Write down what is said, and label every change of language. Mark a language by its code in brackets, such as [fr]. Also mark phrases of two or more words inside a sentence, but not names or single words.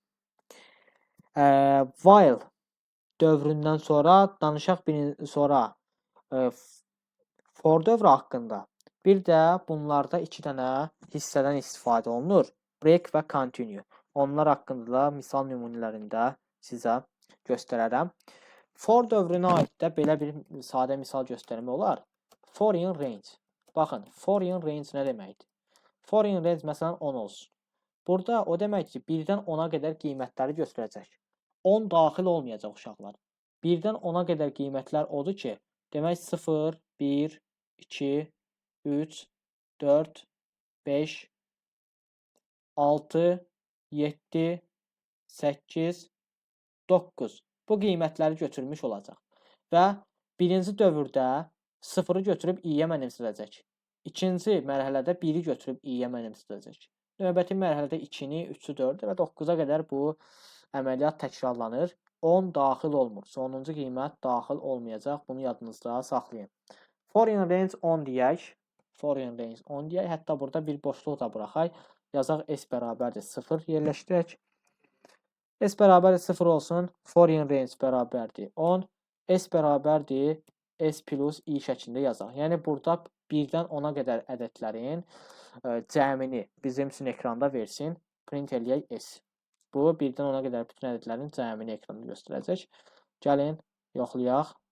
[az] While dövründən sonra danışaq for dövrü haqqında. Bir də bunlarda 2 dənə hissədən istifadə olunur. Break və continue. Onlar haqqında da misal nümunələrində sizə göstərərəm. For dövrünə aid də belə bir sadə misal göstərmək olar. [en] For in range. [az] Baxın, [en] for in range [az] nə deməkdir? [en] For in range [az] məsələn 10 olsun. Burada o demək ki, 1-dən 10-a qədər qiymətləri göstərəcək. 10 daxil olmayacaq uşaqlar. 1-dən 10-a qədər qiymətlər odur ki, demək 0, 1, 2, 3, 4, 5, 6, 7, 8, 9. Bu qiymətləri götürmüş olacaq. Və birinci dövrdə 0-ı götürüb i-yə mənimsədəcək. İkinci mərhələdə 1-i götürüb i-yə mənimsədəcək. Növbəti mərhələdə 2-ni, 3-ü, 4-ü və 9-a qədər bu əməliyyat təkrarlanır. 10 daxil olmur. Sonuncu qiymət daxil olmayacaq. Bunu yadınızda saxlayın. [en] For in range [az] 10 deyək. Hətta burada bir boşluq da buraxaq. Yazaq S bərabərdir 0 yerləşdirək. S bərabərdir 0 olsun. [en] For in range [az] bərabərdir 10. S bərabərdir S plus i şəklində yazaq. Yəni burada 1-dən 10-a qədər ədədlərin cəmini bizim üçün ekranda versin. Print eləyək S. Bu 1-dən 10-a qədər bütün ədədlərin cəmini ekranda göstərəcək. Gəlin, yoxlayaq.